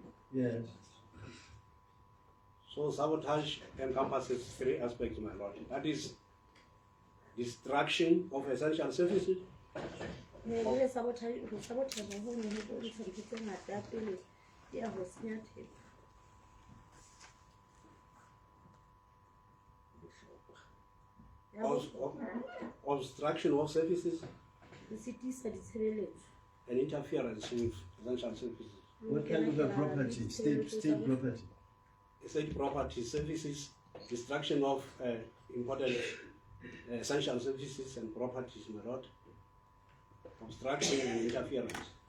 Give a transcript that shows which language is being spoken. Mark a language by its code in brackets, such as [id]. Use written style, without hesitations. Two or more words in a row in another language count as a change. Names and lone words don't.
[en] Yes. So sabotage encompasses three aspects, my lord. That is destruction of essential services, [st] Le sabotage ho sabotage ho ne ho bontsha ntho tse ngata ya pele ya ho senya thepa. Ya [en] obstruction of services, [st] ho sitisa ditshebeletso. [en] and interference with essential services. What kind of a property? State property. State property services, destruction of important essential services and properties, my lord. Obstruction and interference.